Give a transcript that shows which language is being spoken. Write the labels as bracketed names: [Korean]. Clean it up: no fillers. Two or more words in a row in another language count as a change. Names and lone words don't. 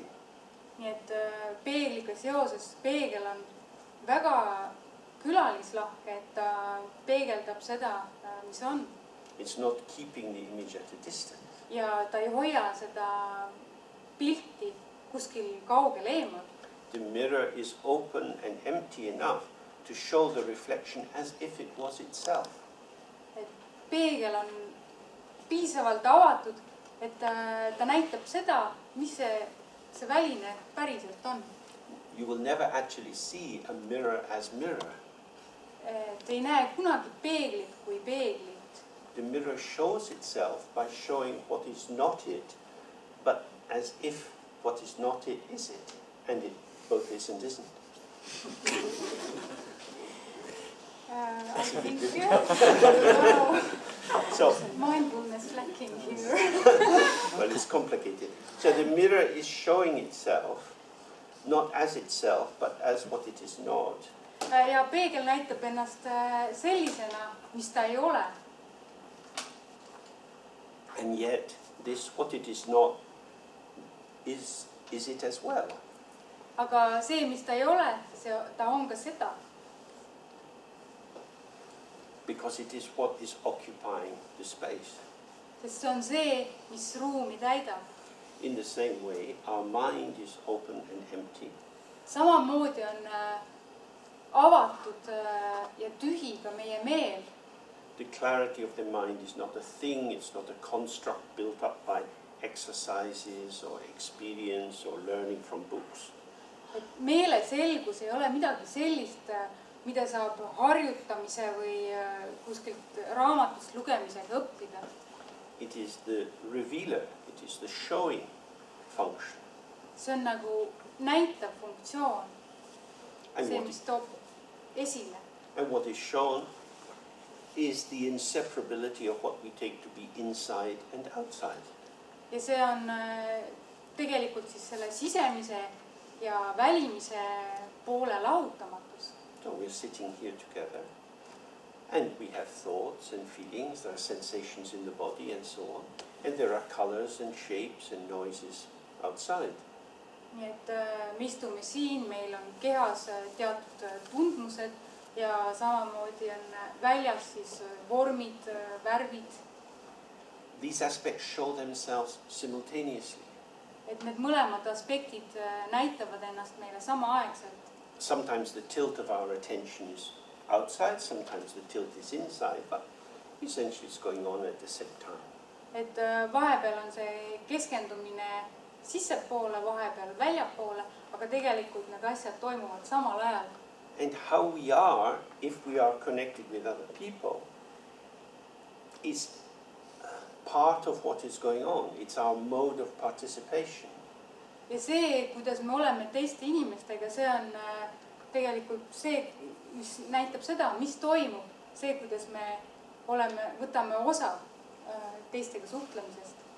[Estonian] Nii et peegliga seoses peegel on väga külalislahke, et ta peegeldab seda, mis on. [English] It's not keeping the image at a distance. [Estonian] Ja ta ei hoia seda pilti kuskil kaugel eemal. [English] The mirror is open and empty enough to show the reflection as if it was itself. [Estonian] Et peegel on piisavalt avatud, et ta näitab seda, mis see väline päriselt on. [English] You will never actually see a mirror as mirror. [Estonian] Te ei näe kunagi peeglit kui peeglit. [English] The mirror shows itself by showing what is not it, but as if what is not it is it, and it both is and isn't. I think So mindfulness lacking here. well, it's complicated. So the mirror is showing itself, not as itself, but as what it is not. [Estonian] Ja peegel näitab ennast sellisena, mis ta ei ole. [English] And yet, this what it is not is it as well. [Estonian] Aga see, mis ta ei ole, ta on ka seda. [English] Because it is what is occupying the space. [Estonian] Sest see on see, mis ruumi täidab. [English] In the same way, our mind is open and empty. [Estonian] Samamoodi on avatud ja tühi ka meie meel. [English] The clarity of the mind is not a thing, it's not a construct built up by exercises or experience or learning from books. [Estonian] Et meele selgus ei ole midagi sellist, mida saab harjutamise või kuskilt raamatust lugemisega õppida. [English] It is the revealer, it is the showing function. [Estonian] See on nagu näitav funktsioon. [English] And [Estonian] See, mis toob esile. [English] what is shown is the inseparability of what we take to be inside and outside. [Estonian] Ja see on tegelikult siis selle sisemise ja välimise poole lahutamatus. [English] So we're sitting here together and we have thoughts and feelings, there are sensations in the body and so on. And there are colors and shapes and noises outside. [Estonian] Nii et me istume siin, meil on kehas teatud tundmused ja samamoodi on väljas siis vormid, värvid. [English] These aspects show themselves simultaneously. [Estonian] Et need mõlemad aspektid näitavad ennast meile samaaegselt. [English] Sometimes the tilt of our attention is outside, sometimes the tilt is inside, but essentially it's going on at the same time. [Estonian] Et vahepeal on see keskendumine sissepoole, vahepeal väljapoole, aga tegelikult need asjad toimuvad samal ajal. [English] And how we are, if we are connected with other people, is part of what is going on. It's our mode of participation. [Estonian] Ja see, kuidas me oleme teiste inimestega, see on tegelikult see, mis näitab seda, mis toimub, see, kuidas me võtame osa teistega suhtlemisest.